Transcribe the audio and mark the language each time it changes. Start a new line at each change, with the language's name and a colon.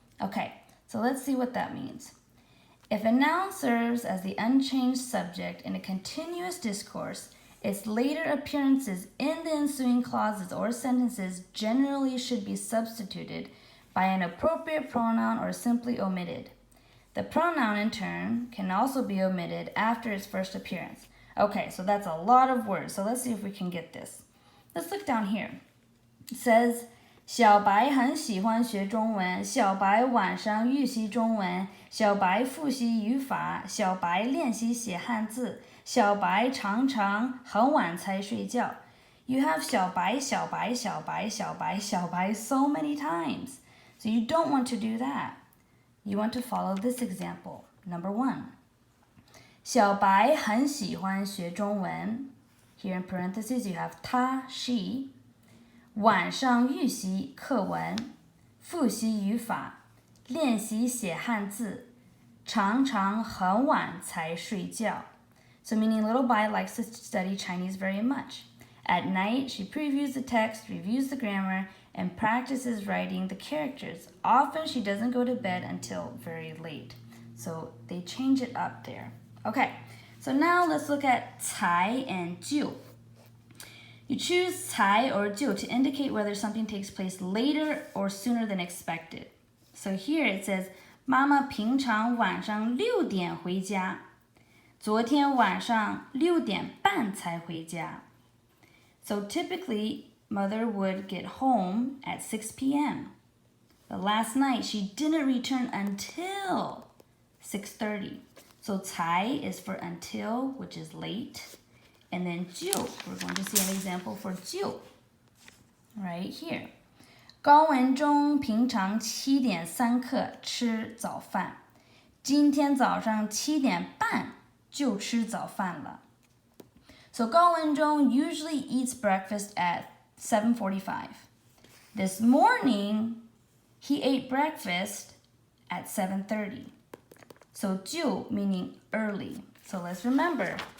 English: Okay, so let's see what that means. If a noun serves as the unchanged subject in a continuous discourse, its later appearances in the ensuing clauses or sentences generally should be substituted by an appropriate pronoun or simply omitted. The pronoun, in turn, can also be omitted after its first appearance. Okay, so that's a lot of words, so let's see if we can get this. Let's look down here.
Chinese: It says, 小白很喜欢学中文，小白晚上预习中文，小白复习语法，小白练习写汉字，小白常常很晚才睡觉.
English: You have 小白, 小白, 小白, 小白, 小白 so many times. So you don't want to do that. You want to follow this example.
Chinese: Number 1. 小白很喜欢学中文.
English: Here in parentheses you have 他, she.
Chinese: 晚上预习课文，复习语法，练习写汉字，常常很晚才睡觉.
English: So meaning little Bai likes to study Chinese very much. At night, she previews the text, reviews the grammar, and practices writing the characters. Often she doesn't go to bed until very late. So they change it up there. Okay, so now let's look at 才 and 就. You choose 才 or 就 to indicate whether something takes place later or sooner than expected. So here it says,
Chinese: 妈妈平常晚上6点回家，昨天晚上6点半才回家.
English: So typically, mother would get home at 6 p.m. But last night, she didn't return until 6:30. So 才 is for until, which is late. And then 就, we're going to see an example for 就 right here.
Chinese: 高文中平常7点3刻吃早饭，今天早上7点半就吃早饭了.
English: So 高文中 usually eats breakfast at 7:45. This morning, he ate breakfast at 7:30. So 就 meaning early. So let's remember.